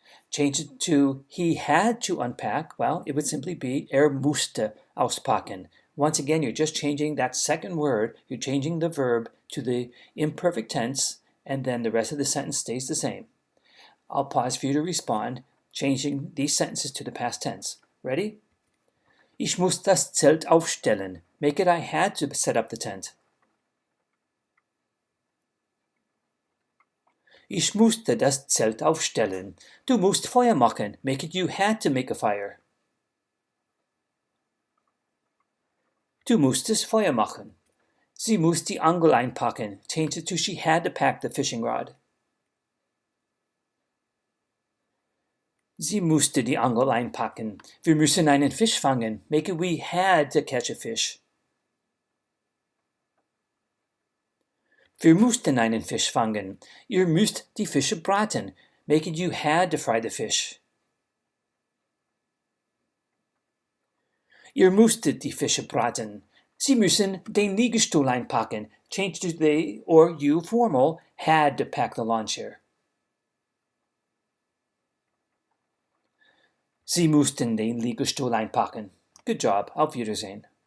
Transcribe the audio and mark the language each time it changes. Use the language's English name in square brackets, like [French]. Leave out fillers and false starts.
[English] Change it to he had to unpack. Well, it would simply be [German] musste auspacken. [English] Once again, you're just changing that second word. You're changing the verb to the imperfect tense, and then the rest of the sentence stays the same. I'll pause for you to respond, changing these sentences to the past tense. Ready? [German] Ich muss das Zelt aufstellen. [English] Make it I had to set up the tent. [German] Ich musste das Zelt aufstellen. Du musst Feuer machen. [English] Make it you had to make a fire. [German] Du musstest Feuer machen. Sie muss die Angel einpacken. [English] Change it to she had to pack the fishing rod. [German] Sie musste die Angel einpacken. Wir müssen einen Fisch fangen. [English] Make it we had to catch a fish. [German] Wir mussten einen Fisch fangen. Ihr müsst die Fische braten. [English] Make it you had to fry the fish. [German] Ihr musstet die Fische braten. Sie müssen den Liegestuhl einpacken. [English] Change to they or you formal had to pack the lawn chair. [German] Sie mussten den Liegestuhl einpacken. [English] Good job. [German] Auf Wiedersehen.